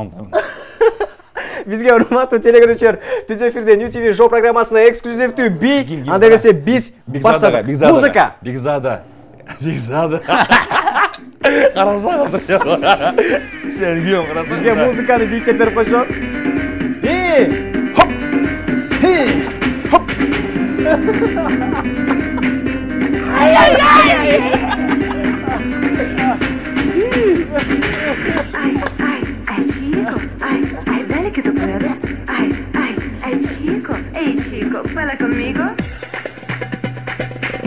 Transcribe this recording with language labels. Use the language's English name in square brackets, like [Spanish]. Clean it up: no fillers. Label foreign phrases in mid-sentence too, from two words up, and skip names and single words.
[Kyrgyz] Бизге урматтуу телегөрүүчүлөр, Түз эфирде New TV шоу программасында эксклюзивдүү бий, анда эмесе биз баштадык. Музыка. Бигзада. Карасаңыз. Сен күйөм карасаң. Бизге музыканы бийиктеп берип койсоң. Хоп. Хоп. [Spanish] Ay, chico, ay, dale que tú puedes. Ay, chico, hey chico, baila conmigo.